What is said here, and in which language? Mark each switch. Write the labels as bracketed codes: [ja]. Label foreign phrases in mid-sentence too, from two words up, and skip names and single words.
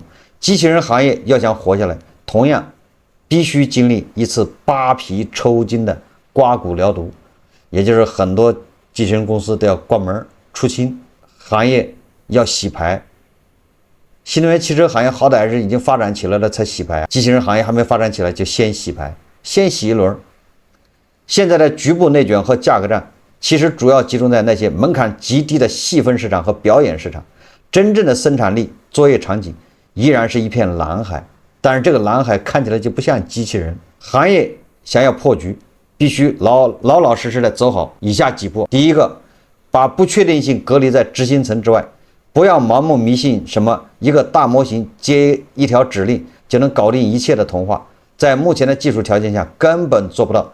[zh] 機器人行業要想活下来，同樣必須經歷一次扒皮抽筋的刮骨療毒，也就是很多機器人公司都要關門出清，行業要洗牌。新能源汽车行業好歹是已經發展起来了才洗牌，机器人行業還沒發展起来就先洗牌，先洗一輪。现在的局部内卷和價格戰其實主要集中在那些門檻極低的細分市場和表演市場，真正的生產力作業場景依然是一片藍海，但是這個藍海看起來就不像機器人。行業想要破局，必須老實的走好以下幾步。第一個，把不確定性隔離在執行層之外，不要盲目迷信什麼一個大模型接一條指令就能搞定一切的童話，在目前的技術條件下根本做不到。